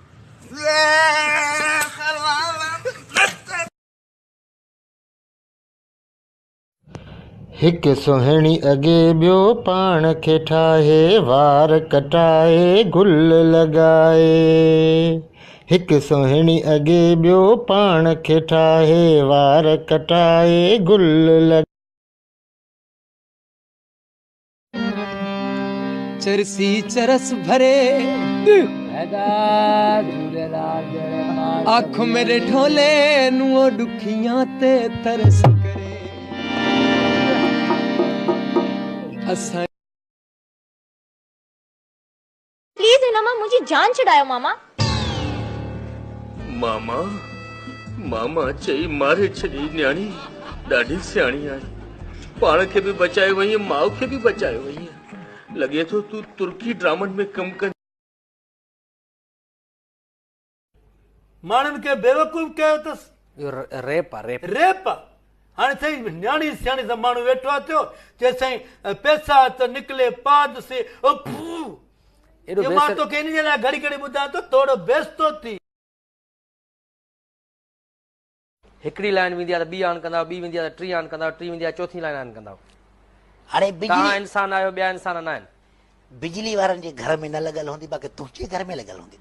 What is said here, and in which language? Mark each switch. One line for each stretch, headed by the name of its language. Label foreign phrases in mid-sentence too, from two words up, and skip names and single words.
Sindhi: हिक सुहिणी अॻे ॿियो पाण खे ठाहे, वार कटाए गुल लॻाए। हिक सुहिणी अॻे ॿियो पाण खे ठाहे, वार कटाए गुल लॻाए।
Punjabi: ਚਰਸੀ ਚਰਸ ਭਰੇ ਆਂਖ ਮੇਰੇ ਢੋਲੇ ਨੁਓ ਦੁਖਿਆਂ ਤੇ ਤਰਸ ਕਰੇ।
Hindi: प्लीज मामा मुझे जान छड़ायो मामा।
Sindhi: मामा मामा चई मारे छड़ी न्याणी ॾाढी सियाणी आहे, पाण खे बि बचाए वई, माउ खे बि बचाए वई।
Hindi: लगे तो तू तुर्की ड्रामन में कम कर।
Sindhi: माण्हुनि खे बेवकूफ़ कयो अथसि। रेप आहे, रेप रेप आहे। हाणे साईं न्याणी सियाणी सां माण्हू वेठो आहे थियो, चए साईं पैसा त निकिले पाद से मां तोखे इन जे लाइ घड़ी घड़ी ॿुधायां थो, थोरो बेस्तो थी। हिकिड़ी लाइन वेंदी आहे त ॿी आन कंदा, ॿी वेंदी आहे त टी आन कंदा, टी वेंदी आहे चौथी लाइन आन कंदा। हाणे तव्हां इंसान आहियो, ॿिया इंसान न आहिनि। बिजली वारनि जे घर में न लॻल हूंदी, बाक़ी तुंहिंजे घर में लॻल हूंदी।